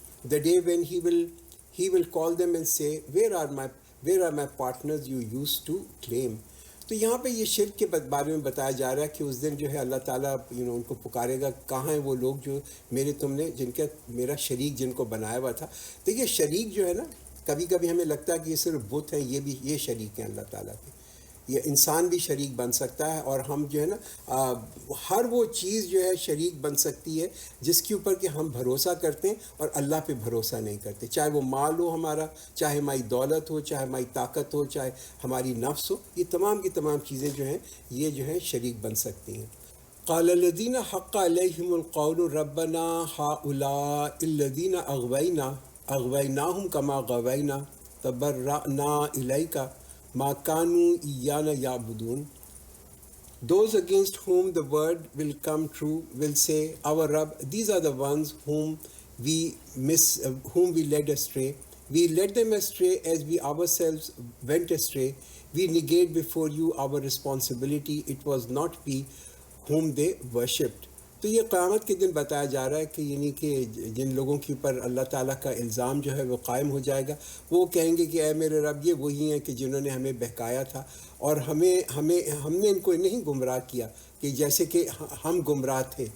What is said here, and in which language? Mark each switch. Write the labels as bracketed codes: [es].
[en] The day when he will call them and say, where are my partners you used to claim. [ur] تو یہاں پہ یہ شرک کے بارے میں بتایا جا رہا ہے کہ اس دن جو ہے اللہ تعالیٰ ان کو پکارے گا، کہاں ہیں وہ لوگ جو تم نے جن کا میرا شریک جن کو بنایا ہوا تھا. دیکھیے شریک جو ہے نا، کبھی کبھی ہمیں لگتا ہے کہ یہ صرف بت ہیں، یہ شریک ہیں اللہ تعالیٰ کے. یہ انسان بھی شریک بن سکتا ہے، اور ہم جو ہے نا ہر وہ چیز جو ہے شریک بن سکتی ہے جس کے اوپر کہ ہم بھروسہ کرتے ہیں اور اللہ پہ بھروسہ نہیں کرتے. چاہے وہ مال ہو ہمارا، چاہے ہماری دولت ہو، چاہے ہماری طاقت ہو، چاہے ہماری نفس ہو، یہ تمام کی تمام چیزیں جو ہیں یہ جو ہیں شریک بن سکتی ہیں. [ar] قال الذین حق علیہم القول ربنا ہؤلاء الذین اغویناہم کما غوینا تبرأنا الیک ما كانوا إيانا يعبدون. [en] Those against whom the word will come true will say, our Rabb, these are the ones whom we led astray. We led them astray as we ourselves went astray. We negate before you our responsibility. It was not we whom they worshipped. [ur] تو یہ قیامت کے دن بتایا جا رہا ہے کہ یعنی کہ جن لوگوں کے اوپر اللہ تعالیٰ کا الزام جو ہے وہ قائم ہو جائے گا، وہ کہیں گے کہ اے میرے رب، یہ وہی ہیں کہ جنہوں نے ہمیں بہکایا تھا اور ہم نے ان کو نہیں گمراہ کیا کہ جیسے کہ ہم گمراہ تھے.